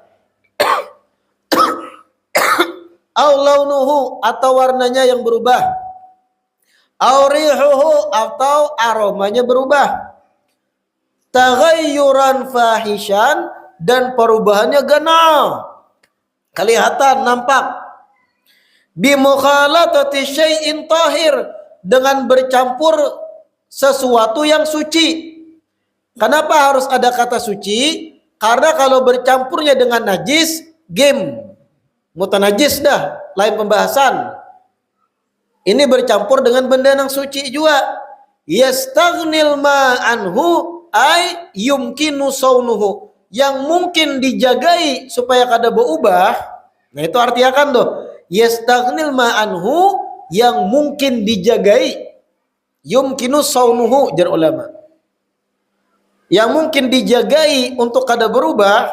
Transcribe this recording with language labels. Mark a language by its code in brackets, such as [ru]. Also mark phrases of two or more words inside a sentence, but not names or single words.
[ar] أو لونه, [id] atau warnanya yang berubah. [ar] أو ريحه, [id] atau aromanya berubah. [ar] تغيرا فاحشا, [id] dan perubahannya ganal, kelihatan, nampak. [ar] بمخالطة شيء طاهر, [id] dengan bercampur sesuatu yang suci. [bjn] Kenapa harus ada kata suci? Karena kalau bercampurnya dengan najis, game mutanajis dah, lain pembahasan. [id] Ini bercampur dengan benda yang suci juga. [ar] يستغني الماء عنه أي يمكن صونه, [bjn] yang mungkin dijagai supaya kada berubah. Nah, itu artinya kan tuh, [ar] يستغني الماء عنه, [bjn] yang mungkin dijagai, [ar] يمكن صونه [bjn] jar ulama, yang mungkin dijagai untuk kada berubah.